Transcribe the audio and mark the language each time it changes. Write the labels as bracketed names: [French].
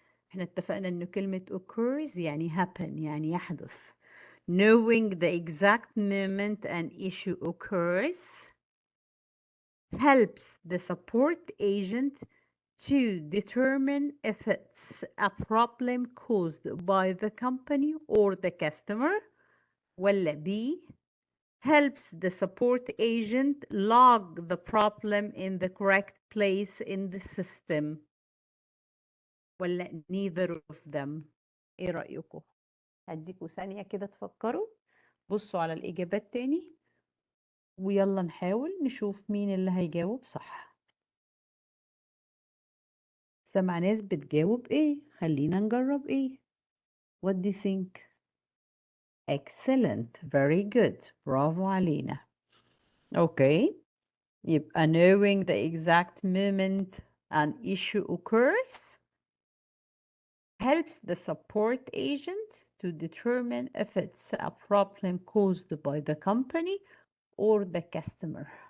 [Arabic] احنا اتفقنا انه كلمة occurs يعني happen, يعني يحدث. [English] Knowing the exact moment an issue occurs helps the support agent to determine if it's a problem caused by the company or the customer. ولا B, helps the support agent log the problem in the correct place in the system. ولا neither of them. [Arabic] ايه رأيكم؟ هديكوا ثانية كده تفكروا، بصوا على الإجابات تاني، ويلا نحاول نشوف مين اللي هيجاوب صح. سمع ناس بتجاوب ايه، خلينا نجرب ايه. [English] What do you think? Excellent, very good، [Arabic] برافو علينا. [English] Okay, يبقى knowing the exact moment an issue occurs helps the support agent to determine if it's a problem caused by the company or the customer.